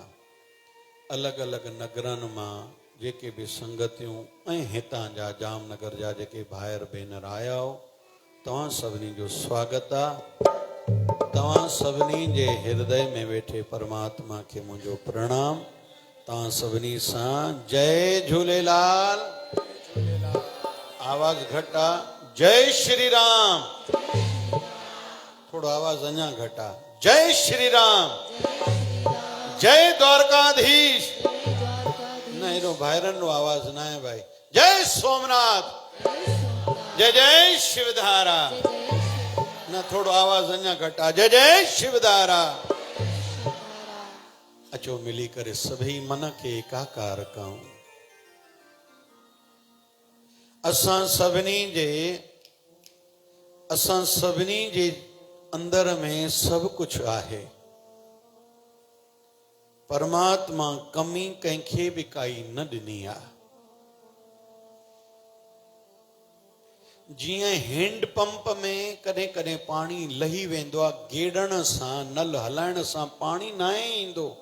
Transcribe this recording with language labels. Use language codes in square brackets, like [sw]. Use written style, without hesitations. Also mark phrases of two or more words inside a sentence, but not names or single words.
[sd] अलॻि अलॻि नगरनि मां जेके बि संगतियूं ऐं हितां जा जामनगर जा जेके भाइर भेनर आया हो, तव्हां सभिनी जो स्वागत आहे। तव्हां सभिनी जे हृदय में वेठे परमात्मा खे मुंहिंजो प्रणाम। तव्हां सभिनी सां जय झूलेलाल। आवाज घटा। जय श्री राम। थोड़ो आवाज अञा घटा। जय श्री राम। जय द्वारकाधीश। न एॾो भाइरनि जो आवाज न आहे भाई। जय सोमनाथ। जय जय शिवधारा। न थोड़ो आवाज अञा घटा। जय जय शिवधारा। अचो मिली करे सभई मन खे एकाकार कयूं। असां सभिनी जे अंदर में [hi] सब कुछ [sd] आहे। परमात्मा कमी कंहिंखे बि काई न ॾिनी आहे। जीअं [en] hand pump [sd] में कॾहिं कॾहिं पाणी लही वेंदो आहे, गेड़ण सां नल हलाइण सां पाणी न ईंदो।